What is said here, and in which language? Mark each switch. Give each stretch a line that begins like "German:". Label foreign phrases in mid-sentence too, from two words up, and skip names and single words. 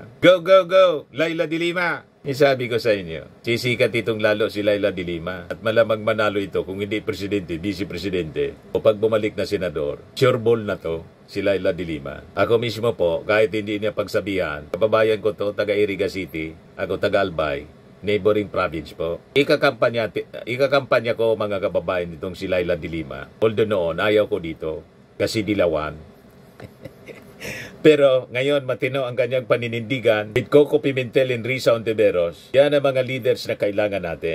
English: Go, go, go!
Filipino: Laila de Lima! Isabi ko sa inyo, sisikat itong lalo si Laila de Lima at malamang manalo ito kung hindi presidente, vice-presidente o pag bumalik na senador.
English: Sure ball
Filipino: na to si Laila de Lima. Ako mismo po, kahit hindi niya pagsabihan, kababayan ko to, taga-Iriga City, ako taga-Albay,
English: neighboring province
Filipino: po. Ikakampanya ko mga kababayan itong si Laila de Lima. Although noon, ayaw ko dito kasi dilawan. Pero ngayon matino ang kanyang paninindigan with Coco Pimentel and Risa Ontiveros. Yan ang mga leaders na kailangan natin.